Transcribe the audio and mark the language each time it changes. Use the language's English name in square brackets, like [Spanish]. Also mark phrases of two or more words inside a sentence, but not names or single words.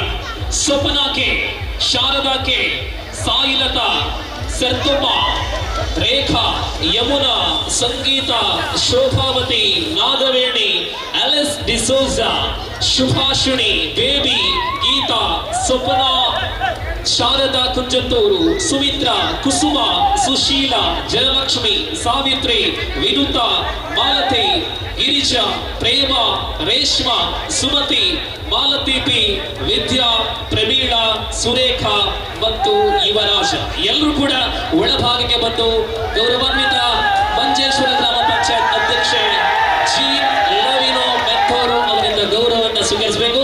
[Malayalam] സ്വപ്ന കെ, ശാരദ കെ, സായിലത, സർത്തുമ്മ, രേഖ, യമുന, സംഗീത, ശോഭാവതി, നാഗവേണി, അലിസ് ഡിസോസ, ശുഭാഷിണി, ബേബി, ഗീത, സ്വപ്ന, [Kannada] ಶಾರದಾ ಕುಂಜತ್ತೂರು, ಸುಮಿತ್ರಾ, ಕುಸುಮ, ಸುಶೀಲ, ಜಯಲಕ್ಷ್ಮಿ, ಸಾವಿತ್ರಿ, ವಿನುತಾ, ಮಾಲತಿ, ಗಿರಿಜಾ, ಪ್ರೇಮ, ರೇಷ್ಮಾ, ಸುಮತಿ, ಮಾಲತೀಪಿ, ವಿದ್ಯಾ, ಪ್ರಮೀಳಾ, ಸುರೇಖಾ ಮತ್ತು ಯುವರಾಜ ಎಲ್ಲರೂ ಕೂಡ ಒಳಭಾಗಕ್ಕೆ ಬಂದು ಗೌರವಾನ್ವಿತ ಮಂಜೇಶ್ವರ ಗ್ರಾಮ ಪಂಚಾಯತ್ ಅಧ್ಯಕ್ಷೆ ಜಿ ಲವಿನೋ ಮೆಥೋರು ಅವರಿಂದ ಗೌರವವನ್ನು ಸ್ವೀಕರಿಸಬೇಕು.